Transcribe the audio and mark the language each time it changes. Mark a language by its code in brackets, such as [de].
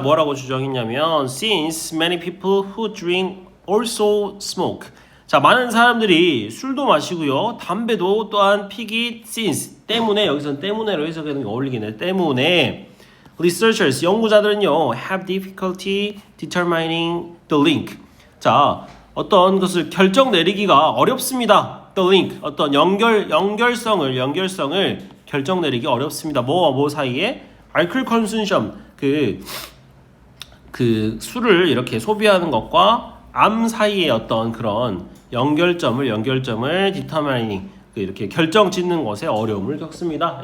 [ko] 뭐라고 주장했냐면 [en] since many people who drink also smoke. [ko] 자, 많은 사람들이 술도 마시고요. 담배도 또한 피기 since 때문에 여기서는 때문에로 해석하는 게 어울리겠네. 때문에 [en] researchers [ko] 연구자들은요 [en] have difficulty determining the link. [ko] 자, 어떤 것을 결정 내리기가 어렵습니다. [en] the link [ko] 어떤 연결성을 결정 내리기 어렵습니다. 뭐와 뭐 사이에 [en] alcohol consumption [ko] 그 술을 이렇게 소비하는 것과 암 사이의 어떤 그런 연결점을 determining 이렇게 결정 짓는 것에 어려움을 겪습니다.